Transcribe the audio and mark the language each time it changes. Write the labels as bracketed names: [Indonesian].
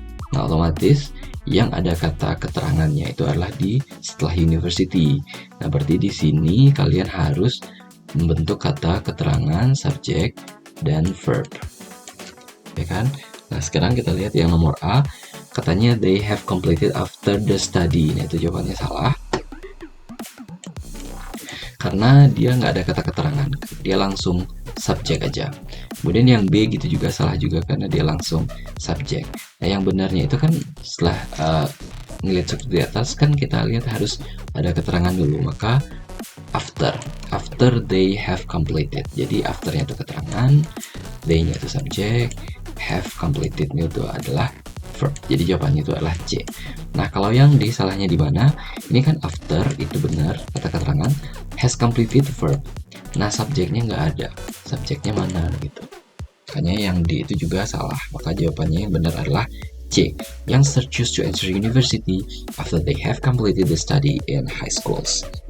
[Indonesian] Nah, otomatis yang ada kata keterangannya itu adalah di setelah university. Nah, berarti di sini kalian harus membentuk kata keterangan subjek dan verb. Ya kan? Nah, sekarang kita lihat yang nomor A. Katanya [English] they have completed after the study. [Indonesian] Nah, itu jawabannya salah. Karena dia nggak ada kata keterangan. Dia langsung subjek aja. Kemudian yang B gitu juga salah juga karena dia langsung subjek. Nah, yang benarnya itu kan setelah ngelihat struktur di atas kan kita lihat harus ada keterangan dulu. Maka [English] after they have completed. [Indonesian] Jadi afternya itu keterangan, they-nya itu subjek, [English] have completed- [Indonesian] nya itu adalah verb. Jadi jawabannya itu adalah C. Nah, kalau yang D salahnya di mana? Ini kan after itu benar kata keterangan, [English] has completed [Indonesian] verb. Nah, subjeknya nggak ada. Subjeknya mana gitu. Makanya yang D itu juga salah. Maka jawabannya yang benar adalah C. [English] Youngsters choose to enter university after they have completed the study in high schools.